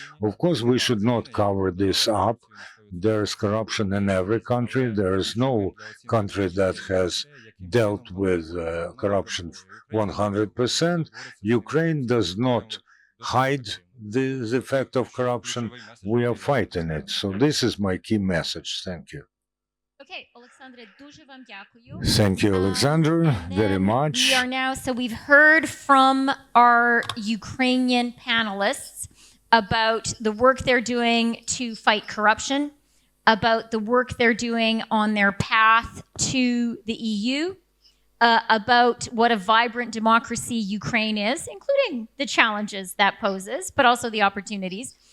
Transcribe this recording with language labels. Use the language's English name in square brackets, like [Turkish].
[English] Of course, we should not cover this up. There is corruption in every country. There is no country that has dealt with corruption 100%. Ukraine does not hide the fact of corruption. We are fighting it. So this is my key message. Thank you. [Ukrainian] Okay, Oleksandr, дуже вам дякую. [English] Thank you, Alexander, very much. We are now, so we've heard from our Ukrainian panelists about the work they're doing to fight corruption, about the work they're doing on their path to the EU, about what a vibrant democracy Ukraine is, including the challenges that poses, but also the opportunities.